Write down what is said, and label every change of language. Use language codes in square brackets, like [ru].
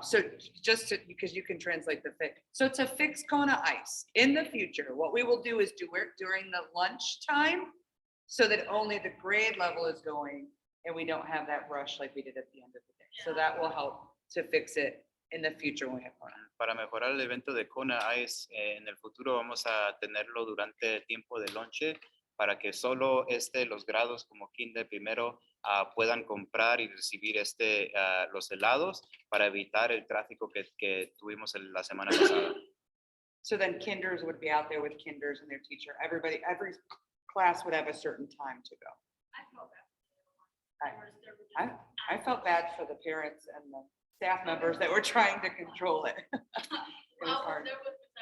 [en] So just to, because you can translate the fix. So to fix Kona Ice in the future, what we will do is do it during the lunch time so that only the grade level is going and we don't have that rush like we did at the end of the day. So that will help to fix it in the future when we have Kona. [es] Para mejorar el evento de Kona Ice, en el futuro vamos a tenerlo durante el tiempo de lonche para que solo los grados como kinder primero puedan comprar y recibir los helados para evitar el tráfico que tuvimos la semana pasada. [en] So then kinders would be out there with kinders and their teacher. Every class would have a certain time to go. I felt that. I felt bad for the parents and the staff members that were trying to control it. It was Well, hard. there was Mr.